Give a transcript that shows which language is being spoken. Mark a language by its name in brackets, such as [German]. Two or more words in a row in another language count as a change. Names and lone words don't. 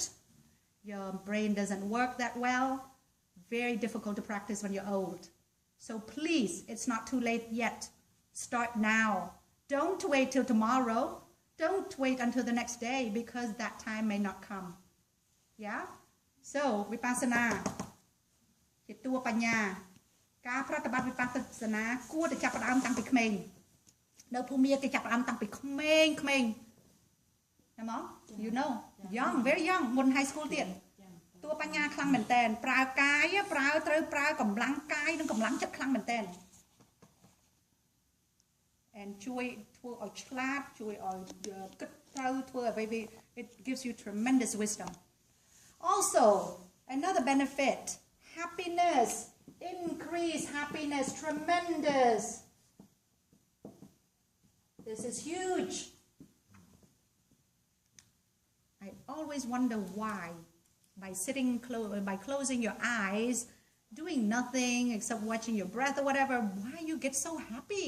[English] Your brain doesn't work that well. Very difficult to practice when you're old. So please, it's not too late yet. Start now. Don't wait till tomorrow. Don't wait until the next day because that time may not come. Yeah? So, Vipassana. [Khmer] ជាតួបញ្ញាការប្រតិបត្តិវិបស្សនាគួរតែចាប់ផ្ដើមតាំងពីក្មេងនៅភូមិគេចាប់ផ្ដើមតាំងពីក្មេងណាមក [English] you know young very young [Khmer] មុន [English] high school [Khmer] ទៀតតួបញ្ញាខ្លាំងមែនតើប្រើកាយត្រូវប្រើកម្លាំងកាយនិងកម្លាំងចិត្តខ្លាំងមែនតើ [English] and [Khmer] ជួយធ្វើឲ្យឆ្លាតជួយឲ្យគិតត្រូវធ្វើអ្វី [English] it gives you tremendous wisdom also another benefit happiness increase happiness tremendous this is huge I always wonder why by closing your eyes doing nothing except watching your breath or whatever why you get so happy.